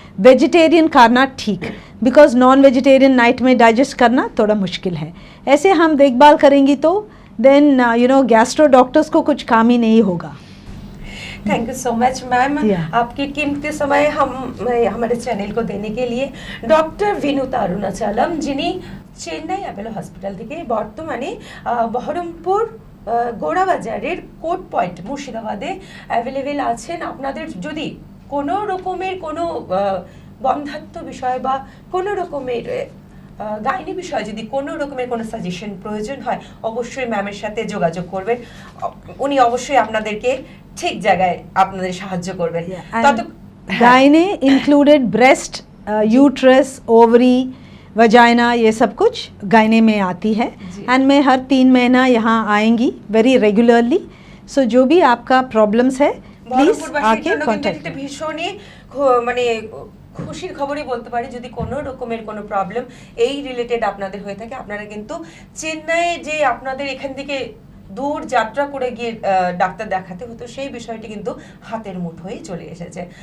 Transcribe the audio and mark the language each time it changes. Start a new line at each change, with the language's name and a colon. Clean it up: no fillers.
Hindi: Vegetarian खाना ठीक, because non vegetarian night में डाइजेस्ट करना थोड़ा मुश्किल है. ऐसे हम देखभाल करेंगी तो देन गैस्ट्रो डॉक्टर्स को कुछ काम ही नहीं होगा.
English: thank you so much ma'am,
Hindi: आपके कीमती समय हमारे चैनल को देने के लिए.
Bangla: डॉक्टर विनुता अरुणाचलम যিনি চেন্নাই অ্যাপোলো হসপিটাল থেকে বর্তমানে বহরমপুর গোড়াবাজারের কোর্ট পয়েন্ট মুর্শিদাবাদে অ্যাভেলেবেল আছেন. আপনাদের যদি কোনো রকমের কোনো বন্ধাত্ম বিষয় বা কোনো রকমের গাইনি বিষয় যদি কোনো রকমের কোনো সাজেশন প্রয়োজন হয়, অবশ্যই ম্যামের সাথে যোগাযোগ করবেন. উনি অবশ্যই আপনাদেরকে ঠিক জায়গায় আপনাদের সাহায্য করবেন.
English: gynae included breast, uterus, ovary, vagina,
Hindi: ये सब कुछ गायने में आती है. एंड मैं हर 3 महीना यहाँ आएंगी
English: Very regularly.
Hindi: सो जो भी आपका प्रॉब्लम्स है प्लीज आके कॉन्टैक्ट.
Bangla: ভীষণই মানে খুশির খবরই বলতে পারি, যদি কোনো রকমের কোনো প্রবলেম এই রিলেটেড আপনাদের হয়ে থাকে, আপনারা কিন্তু চেন্নাইয়ে যে আপনাদের এখান থেকে দূর যাত্রা করে গিয়ে ডাক্তার দেখাতে হতো, সেই বিষয়টি কিন্তু হাতের মুঠোয় চলে এসেছে।